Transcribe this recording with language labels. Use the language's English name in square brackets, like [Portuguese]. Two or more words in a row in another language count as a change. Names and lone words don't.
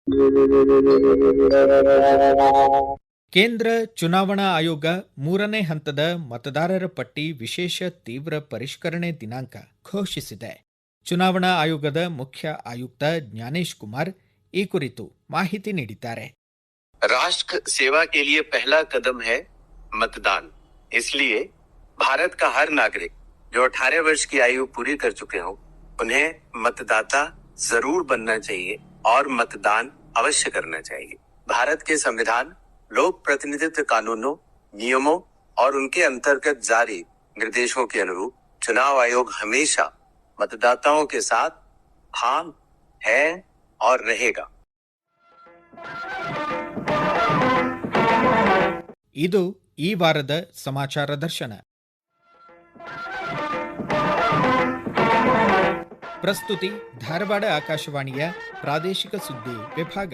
[Kannada] ಕೇಂದ್ರ ಚುನಾವಣಾ ಆಯೋಗ 3ನೇ ಹಂತದ ಮತದಾರರ ಪಟ್ಟಿ ವಿಶೇಷ ತೀವ್ರ ಪರಿಷ್ಕರಣೆ ದಿನಾಂಕ ಘೋಷಿಸಿದೆ. ಚುನಾವಣಾ ಆಯೋಗದ ಮುಖ್ಯ ಆಯುಕ್ತ ಜ್ಞಾನೇಶ್ ಕುಮಾರ್ ಈ ಕುರಿತು ಮಾಹಿತಿ ನೀಡಿದ್ದಾರೆ. [Hindi] राष्ट्र सेवा के लिए पहला कदम है मतदान। इसलिए भारत का हर नागरिक जो 18 वर्ष की आयु पूरी कर चुके हों, उन्हें मतदाता जरूर बनना चाहिए और मतदान अवश्य करना चाहिए। भारत के संविधान, लोक प्रतिनिधित्व कानूनों, नियमों और उनके अंतर्गत जारी निर्देशों के अनुरूप चुनाव आयोग हमेशा मतदाताओं के साथ था, है और रहेगा. [Kannada] ಇದು ಈ ವಾರದ ಸಮಾಚಾರ ದರ್ಶನ. ಪ್ರಸ್ತುತಿ ಧಾರವಾಡ ಆಕಾಶವಾಣಿಯ ಪ್ರಾದೇಶಿಕ ಸುದ್ದಿ ವಿಭಾಗ.